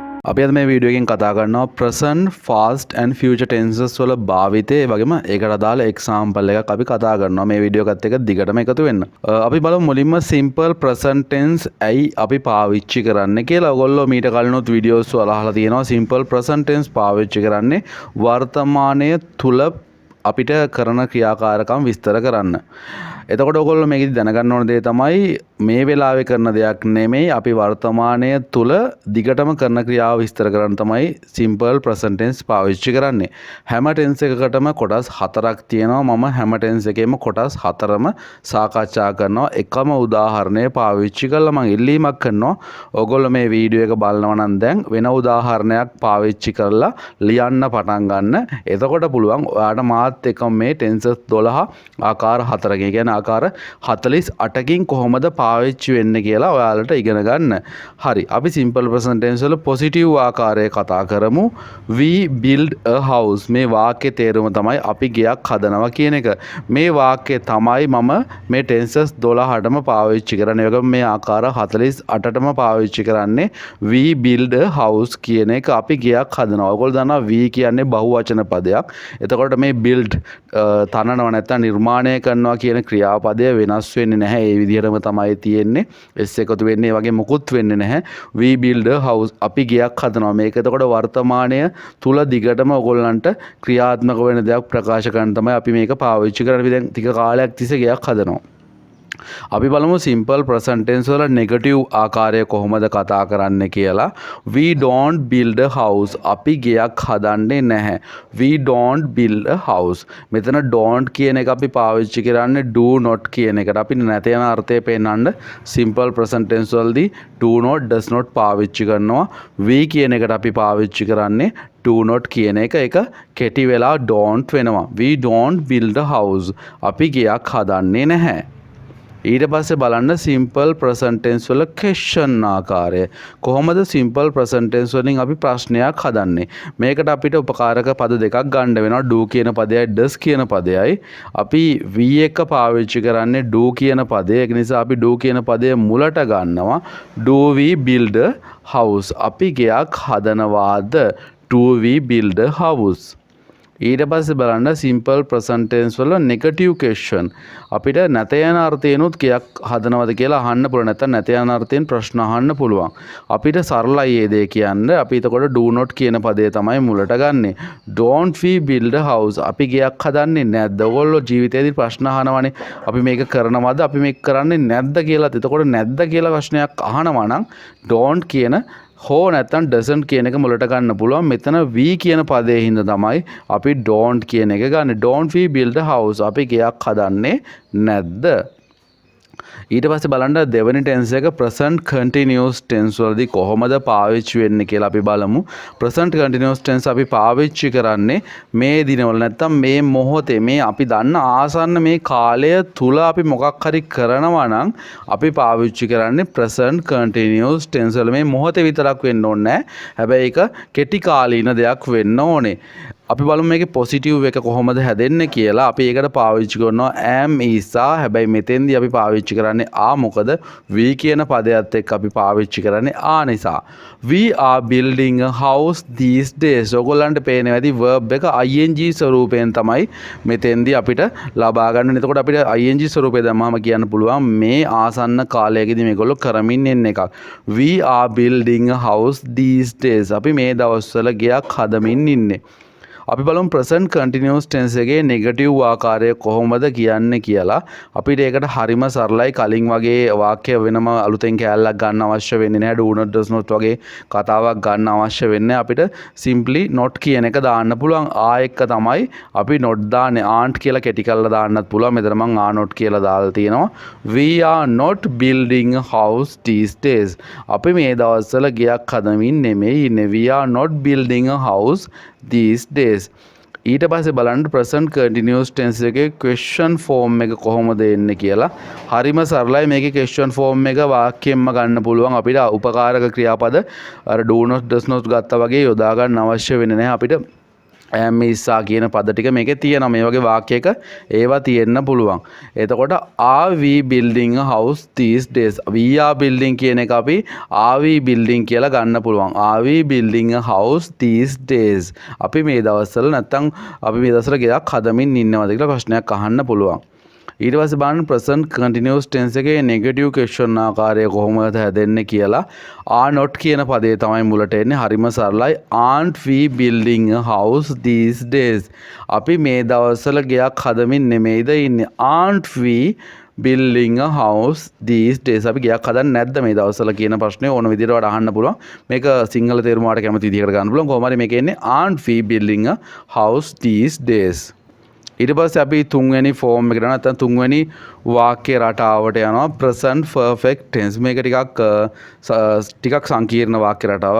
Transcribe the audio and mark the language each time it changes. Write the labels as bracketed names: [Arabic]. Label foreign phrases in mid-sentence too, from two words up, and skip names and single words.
[Sinhala] අපි අද මේ වීඩියෝ එකෙන් කතා කරනවා [English] present past and future tenses [Sinhala] වල භාවිතය වගේම ඒකට අදාළ example එකක් අපි කතා කරනවා මේ වීඩියෝ එකත් එක්ක දිගටම එකතු වෙන්න. අපි බලමු මුලින්ම [English] simple present tense [Sinhala] ඇයි අපි පාවිච්චි කරන්නේ කියලා. ඔයගොල්ලෝ මීට කලිනුත් වීඩියෝස් වල අහලා තියෙනවා [English] simple present tense [Sinhala] පාවිච්චි කරන්නේ වර්තමානයේ තුල අපිට කරන ක්‍රියාකාරකම් විස්තර කරන්න. එතකොට ඔයගොල්ලෝ මේකෙදි දැනගන්න ඕන දේ තමයි මේ වෙලාවේ කරන දෙයක් නෙමෙයි අපි වර්තමානයේ තුල දිගටම කරන ක්‍රියාව විස්තර කරන්න තමයි [English] simple present tense [Sinhala] පාවිච්චි කරන්නේ. හැම tense එකකටම කොටස් 4ක් තියෙනවා. මම හැම tense එකේම කොටස් 4ම සාකච්ඡා කරනවා. එකම උදාහරණය පාවිච්චි කරලා මම ඉල්ලීමක් කරනවා. ඔයගොල්ලෝ මේ වීඩියෝ එක බලනවා නම් දැන් වෙන උදාහරණයක් පාවිච්චි කරලා ලියන්න පටන් ගන්න. එතකොට පුළුවන් ඔයාලට මාත් එක්ක මේ tenses 12 ආකාර 4කින් කියන්නේ ආකාර 48කින් කොහොමද පාවිච්චි වෙන්නේ කියලා ඔයාලට ඉගෙන ගන්න. හරි. අපි [English] simple present tense [Sinhala] වල positive ආකාරය කතා කරමු. [English] We build a house. [Sinhala] මේ වාක්‍යයේ තේරුම තමයි අපි ගෙයක් හදනවා කියන එක. මේ වාක්‍යය තමයි මම මේ tenses 12ටම පාවිච්චි කරන්නේ. ඒක මේ ආකාර 48ටම පාවිච්චි කරන්නේ [English] we build a house [Sinhala] කියන එක. අපි ගෙයක් හදනවා. ඔයගොල්ලෝ දන්නවා we කියන්නේ බහුවචන පදයක්. එතකොට මේ build තනනවා නැත්නම් නිර්මාණය කරනවා කියන ක්‍රියාපදය වෙනස් වෙන්නේ නැහැ. ඒ විදිහටම තමයි තියෙන්නේ. s එකතු වෙන්නේ වගේ මොකුත් වෙන්නේ නැහැ. [English] we build a house. [Sinhala] අපි ගෙයක් හදනවා. මේක එතකොට වර්තමානය තුල දිගටම ඔයගොල්ලන්ට ක්‍රියාත්මක වෙන දෙයක් ප්‍රකාශ කරන්න තමයි අපි මේක පාවිච්චි කරන්නේ. අපි දැන් ටික කාලයක් තිස්සේ ගෙයක් හදනවා. අපි බලමු [English] simple present tense [Sinhala] වල negative ආකාරය කොහොමද කතා කරන්න කියලා. [English] We don't build a house. [Sinhala] අපි ගෙයක් හදන්නේ නැහැ. [English] We don't build a house. [Sinhala] මෙතන don't කියන එක අපි පාවිච්චි කරන්නේ [English] do not [Sinhala] කියන එකට. අපි නැත යන අර්ථය පෙන්නන්න [English] simple present tense [Sinhala] වලදී [English] do not does not [Sinhala] පාවිච්චි කරනවා. we කියන එකට අපි පාවිච්චි කරන්නේ [English] do not [Sinhala] කියන එක. ඒක කෙටි වෙලා [English] don't වෙනවා. We don't build a house. [Sinhala] අපි ගෙයක් හදන්නේ නැහැ. ඊට පස්සේ බලන්න [English] simple present tense [Sinhala] වල question ආකාරය. කොහොමද [English] simple present tense [Sinhala] වලින් අපි ප්‍රශ්නයක් හදන්නේ? මේකට අපිට උපකාරක පද දෙකක් ගන්න වෙනවා. do කියන පදයයි does කියන පදයයි. අපි we එක පාවිච්චි කරන්නේ do කියන පදය. ඒක නිසා අපි do කියන පදය මුලට ගන්නවා. [English] do we build a house? [Sinhala] අපි ගෙයක් හදනවාද? [English] do we build a house? [Sinhala] ඊට පස්සේ බලන්න [English] simple present tense [Sinhala] වල [English] negative question. [Sinhala] අපිට නැත යන අර්ථයෙන්ුත් කයක් හදනවද කියලා අහන්න පුළුවන්. නැත්නම් නැත යන අර්ථයෙන් ප්‍රශ්න අහන්න පුළුවන්. අපිට සරලයි මේ දේ කියන්නේ. අපි එතකොට [English] do not [Sinhala] කියන පදේ තමයි මුලට ගන්නෙ. [English] don't we build a house? [Sinhala] අපි ගයක් හදන්නේ නැද්ද? ඔයගොල්ලෝ ජීවිතේදී ප්‍රශ්න අහනවානේ. අපි මේක කරනවද? අපි මේක කරන්නේ නැද්ද කියලා. එතකොට නැද්ද කියලා ප්‍රශ්නයක් අහනවා නම් don't කියන හෝ නැත්නම් doesn't කියන එක මුලට ගන්න පුළුවන්. මෙතන we කියන පදයේ හින්දා තමයි අපි don't කියන එක ගන්න. [English] don't we build a house? [Sinhala] අපි ගෙයක් හදන්නේ නැද්ද? ඊට පස්සේ බලන්න දෙවෙනි tense එක [English] present continuous tense [Sinhala] වලදී කොහොමද පාවිච්චි වෙන්නේ කියලා අපි බලමු. [English] present continuous tense [Sinhala] අපි පාවිච්චි කරන්නේ මේ දිනවල නැත්නම් මේ මොහොතේ මේ අපි දන්න ආසන්න මේ කාලය තුල අපි මොකක් හරි කරනවා නම් අපි පාවිච්චි කරන්නේ [English] present continuous tense [Sinhala] වල. මේ මොහොතේ විතරක් වෙන්න ඕනේ නැහැ. හැබැයි ඒක කෙටි කාලීන දෙයක් වෙන්න ඕනේ. අපි බලමු මේකේ positive එක කොහොමද හැදෙන්නේ කියලා. අපි ඒකට පාවිච්චි කරනවා [English] am is are. [Sinhala] හැබැයි මෙතෙන්දී අපි පාවිච්චි කරන්නේ are. මොකද we කියන පදයට එක්ක අපි පාවිච්චි කරන්නේ are නිසා. [English] We are building a house these days. [Sinhala] ඔයගොල්ලන්ට පේනවා ඇති verb එක ing ස්වරූපයෙන් තමයි මෙතෙන්දී අපිට ලබා ගන්න. එතකොට අපිට ing ස්වරූපය දැම්මම කියන්න පුළුවන් මේ ආසන්න කාලයකදී මේගොල්ලෝ කරමින් ඉන්න එකක්. [English] We are building a house these days. [Sinhala] අපි මේ දවස්වල ගෙයක් හදමින් ඉන්නේ. අපි බලමු [English] present continuous tense [Sinhala] එකේ negative ආකාරය කොහොමද කියන්නේ කියලා. අපිට ඒකට හරිම සරලයි. කලින් වගේ වාක්‍ය වෙනම අලුතෙන් කැලලක් ගන්න අවශ්‍ය වෙන්නේ නැහැ. [English] do not does not [Sinhala] වගේ කතාවක් ගන්න අවශ්‍ය වෙන්නේ. අපිට [English] simply not [Sinhala] කියන එක දාන්න පුළුවන්. ආ එක්ක තමයි අපි not දාන්නේ. aren't කියලා කෙටි කරලා දාන්නත් පුළුවන්. මෙතන මම [English] are not [Sinhala] කියලා දාලා තියෙනවා. [English] we are not building a house these days. [Sinhala] අපි මේ දවස්වල ගෙයක් හදමින් නෙමෙයි ඉන්නේ. [English] we are not building a house these days. [Sinhala] ඊට පස්සේ බලන්න [English] present continuous tense [Sinhala] එකේ [English] question form [Sinhala] එක කොහොමද එන්නේ කියලා. හරිම සරලයි. මේකේ [English] question form [Sinhala] එක වාක්‍යෙන්ම ගන්න පුළුවන්. අපිට උපකාරක ක්‍රියාපද අර [English] do not does not [Sinhala] ගත්තා වගේ යොදා ගන්න අවශ්‍ය වෙන්නේ නැහැ. අපිට [English] am issa [Sinhala] කියන පද ටික මේකේ තියෙනවා. මේ වගේ වාක්‍යයක ඒවා තියෙන්න පුළුවන්. [English] එතකොට are we building a house these days? we are building [Sinhala] කියන එක අපි [English] are we building [Sinhala] කියලා ගන්න පුළුවන්. [English] are we building a house these days? [Sinhala] අපි මේ දවස්වල නැත්තම් අපි මේ දවස්වල ගෙයක් හදමින් ඉන්නවද කියලා ප්‍රශ්නයක් අහන්න පුළුවන්. ඊට පස්සේ බලන්න [English] present continuous tense [Sinhala] එකේ [English] negative question [Sinhala] ආකාරය කොහොමද හැදෙන්නේ කියලා [English] are not [Sinhala] කියන පදේ තමයි මුලට එන්නේ. හරිම සරලයි. [English] aren't we building a house these days? [Sinhala] අපි මේ දවස්වල ගෙයක් හදමින් නෙමෙයිද ඉන්නේ. [English] aren't we building a house these days? [Sinhala] අපි ගෙයක් හදන්නේ නැද්ද මේ දවස්වල කියන ප්‍රශ්නේ ඕන විදිහට වඩා අහන්න පුළුවන්. මේක සිංහල තේරුම වලට කැමති විදිහකට ගන්න පුළුවන්. කොහොම හරි මේකේ එන්නේ [English] aren't we building a house these days? [Sinhala] ඊට පස්සේ අපි තුන්වෙනි ෆෝම් එකට යනවා. නැත්නම් තුන්වෙනි වාක්‍ය රටාවට යනවා. [English] present perfect tense. [Sinhala] මේක ටිකක් සංකීර්ණ වාක්‍ය රටාවක්.